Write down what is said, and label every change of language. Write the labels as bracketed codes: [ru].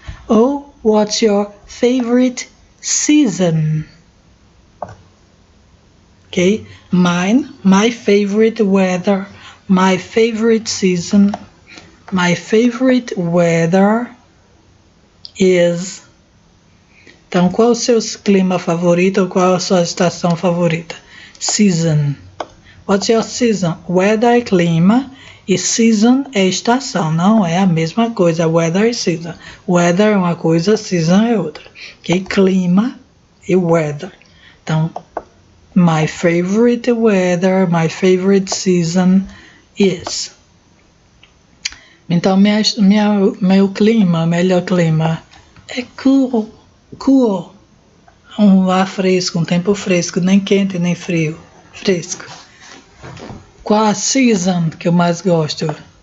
[en] Oh, what's your favorite season? Okay, my favorite weather, my favorite season, my favorite weather is... [pt] Então, qual é o seu clima favorito ou qual é a sua estação favorita? Season. [en] What's your season? [pt] Weather é clima e season é estação. Não é a mesma coisa. Weather e season. Weather é uma coisa, season é outra. Ok? Clima e weather. Então, [en] my favorite weather, my favorite season is... [pt] Então, meu clima, melhor clima é cool. Um ar fresco, um tempo fresco, nem quente nem frio, fresco. Qual a season que eu mais gosto?